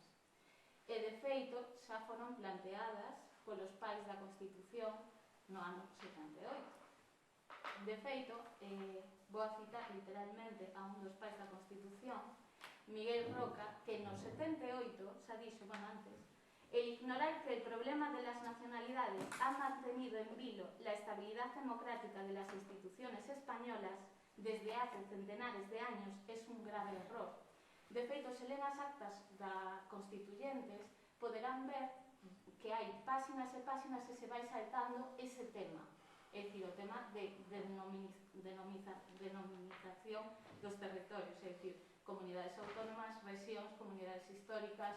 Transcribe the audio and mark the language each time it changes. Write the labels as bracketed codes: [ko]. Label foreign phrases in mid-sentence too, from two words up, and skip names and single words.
[gl] E de feito xa foron planteadas polos pais da Constitución no ano 78. De feito, vou a citar literalmente a un dos pais da Constitución, Miguel Roca, que no 78 xa dixo, bueno, antes, [es] el ignorar que el problema de las nacionalidades ha mantenido en vilo la estabilidad democrática de las instituciones españolas desde hace centenares de años es un grave error. [gl] De feito, se len as actas da Constituyentes, poderán ver que hai páxinas e páxinas e se vai saltando ese tema. É dicir, o tema de denomización dos territorios, é dicir, comunidades autónomas, rexións, comunidades históricas.